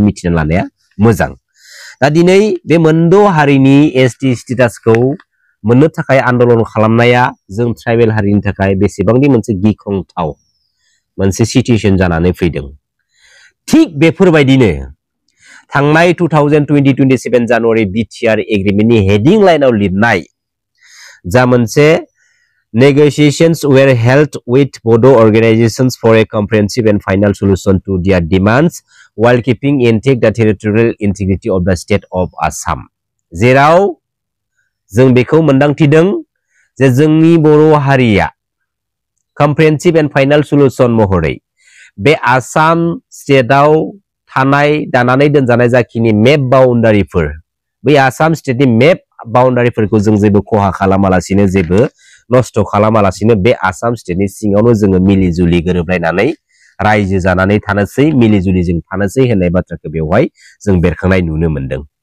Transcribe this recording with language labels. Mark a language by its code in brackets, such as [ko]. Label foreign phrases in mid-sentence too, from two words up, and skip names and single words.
[brx] मिथिना लानाया मोजां दा दिनै बे मोनद' हारिनि एसटी स्टेटासखौ मोननो थाखाय आन्दोलन खालामनाया जों ट्राइबेल हारिनि थाखाय बेसेबांदि मोनसे गिख्रंथाव मोनसे सिचुएशन जानानै फैदों ठीक बेफोरबायदिनो थांनाय 2020-27 जानुवारि बिटिआर एग्रीमेंटनि हेडिं लाइनाव लिरनाय जा मोनसे [en] negotiations were held with Bodo organizations for a comprehensive and final solution to their demands while keeping intact the territorial integrity of the state of Assam [brx] जेराव जों बेखौ मोनदांथिदों जे जोंनि बर' हारिया [en] comprehensive and final solution [brx] महरै बे आसाम स्टेटआव थानाय दानानै दोनजानाय जाखिनि मेप बाउन्डारिफोर बै आसाम स्टेटनि मेप बाउन्डारिफोरखौ जों जेबो खहा खालामालासिनो जेबो नष्ट खालामालासिनो बे आसाम स्टेटनि सिङावनो जोङो मिलिजुलि गोरोबलायनानै रायजो जानानै थानोसै मिलिजुलि जों थानोसै होननाय बाथ्राखौ बेवहाय जों बेरखांनाय नुनो मोनदों